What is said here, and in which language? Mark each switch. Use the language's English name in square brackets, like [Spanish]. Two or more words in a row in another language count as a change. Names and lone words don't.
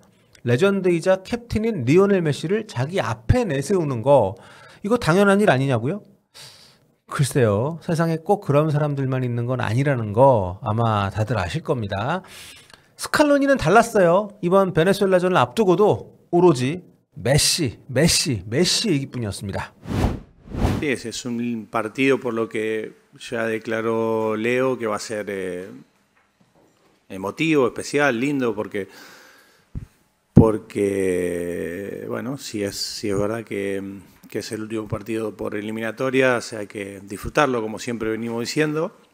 [Korean] 레전드이자 캡틴인 리오넬 메시를 자기 앞에 내세우는 거, 이거 당연한 일 아니냐고요? 글쎄요, 세상에 꼭 그런 사람들만 있는 건 아니라는 거 아마 다들 아실 겁니다. 스칼로니는 달랐어요. 이번 베네수엘라전을 앞두고도 오로지 메시 얘기뿐이었습니다. [Spanish] Sí, ese es un partido por lo que ya declaró Leo que va a ser emotivo, especial, lindo, porque bueno, si es verdad que es el último partido por eliminatoria, o sea, hay que disfrutarlo como siempre venimos diciendo.